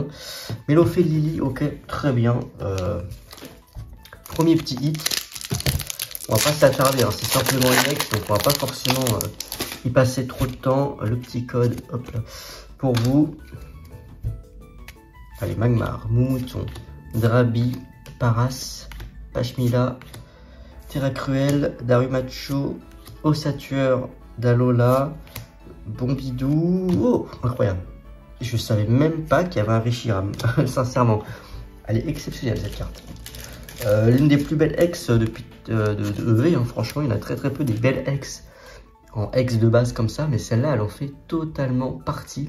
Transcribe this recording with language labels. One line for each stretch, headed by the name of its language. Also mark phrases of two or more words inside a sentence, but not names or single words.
French: Mélofée de Lily, ok, très bien. Premier petit hit, on va pas s'attarder, hein, c'est simplement une ex, donc on va pas forcément y passer trop de temps. Le petit code, hop là, pour vous. Allez, Magmar, Moumouton, Drabi, Paras, Pachmila, Terra Cruel, Darumacho, Ossatueur, Dalola, Bombidou. Oh, incroyable. Je savais même pas qu'il y avait un Reshiram, sincèrement. Elle est exceptionnelle cette carte. L'une des plus belles ex depuis de EV, hein. Franchement, il y en a très peu des belles ex en ex de base comme ça, mais celle-là, elle en fait totalement partie.